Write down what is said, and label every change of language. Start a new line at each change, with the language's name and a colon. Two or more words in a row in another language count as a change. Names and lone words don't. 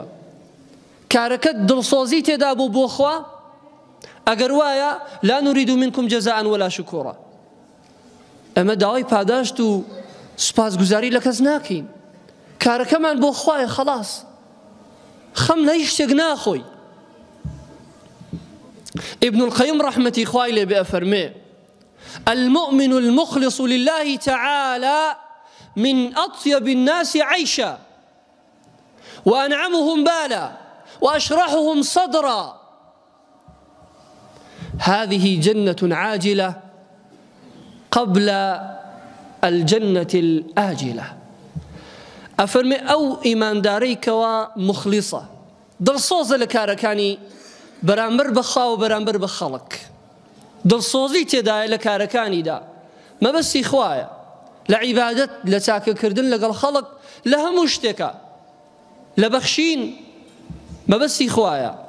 Central Kurdish: کارەکەت دڵسۆزی تێدا بوو بۆ خوا؟ ئەگەر وایە
Arabic: لا نورید منکم جەزاء ولا شکوورا،
Central Kurdish: ئەمە داوای پاداشت و سوپاسگوزاری لە کەس ناکەین. کارەکەمان بۆ خوایە، خەڵاس، خەم لە هیچ شتێک ناخۆی.
Arabic: ابن القيم رحمتي
Central Kurdish: خوای لێ بێ فەرمێ
Arabic: المؤمن المخلص لله تعالى من أطيب الناس عيشا وأنعمهم بالا وأشرحهم صدرا هذه جنة عاجلة قبل الجنة الآجلة.
Central Kurdish: أفرمي أو إيمان داريك ومخلصة دڵسۆزە لە کارەکانی بەرامبەر بەخوا و بەرامبەر بە خەڵک، دڵسۆزی تێدایە لە کارەکانیدا، مەبەستی خوایە لە عیبادەت، لە چاکەکردن لەگەڵ خەڵک، لە هەموو شتێکە، لە بەخشین، مەبەستی خوایە.